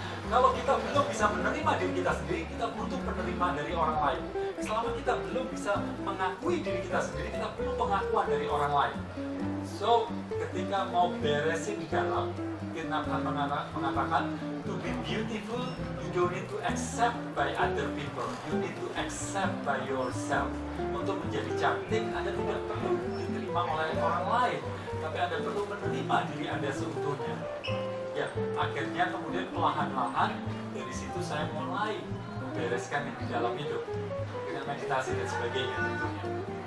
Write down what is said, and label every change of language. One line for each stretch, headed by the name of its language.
Indonesian: Kalau kita belum bisa menerima diri kita sendiri, kita butuh penerima dari orang lain. Selama kita belum bisa mengakui diri kita sendiri, kita perlu pengakuan dari orang lain.
English: So,
Indonesian: ketika mau beresin di dalam,
English: Nathan
Indonesian: mengatakan,
English: to be beautiful, you don't need to accept by other people. You need to accept by yourself.
Indonesian: Untuk menjadi cantik, Anda tidak perlu diterima oleh orang lain, tapi Anda perlu menerima diri Anda seutuhnya. Ya, akhirnya kemudian perlahan-lahan dari situ saya mulai membereskan yang di dalam hidup dengan meditasi dan sebagainya tentunya.